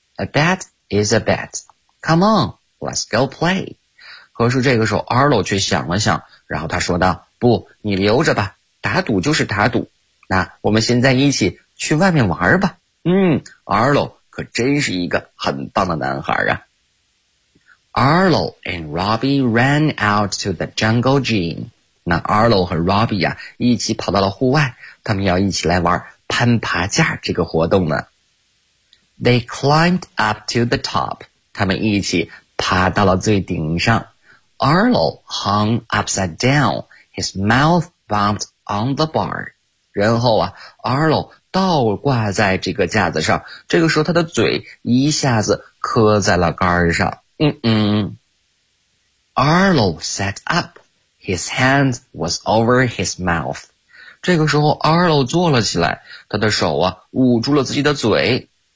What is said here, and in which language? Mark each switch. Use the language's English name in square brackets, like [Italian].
[English] A bet is a bet. Come on, let's go play. [Chinese] 可是这个时候 Arlo 却想了想，然后他说道，不，你留着吧，打赌就是打赌。那我们现在一起去外面玩吧。嗯， Arlo 可真是一个很棒的男孩啊。 [English] Arlo and Robbie ran out to the jungle gym. [Chinese] 那 Arlo 和 Robbie 啊一起跑到了户外，他们要一起来玩攀爬架这个活动呢。 [English] They climbed up to the top. [Chinese] 他们一起爬到了最顶上。 [English] Arlo hung upside down, his mouth bumped on the bar. [Chinese] 然后啊， Arlo 倒挂在这个架子上，这个时候他的嘴一下子磕在了杆上。 [English] 嗯嗯。Arlo sat up. His hand was over his mouth. [Chinese] 这个时候 Arlo 坐了起来，他的手啊捂住了自己的嘴。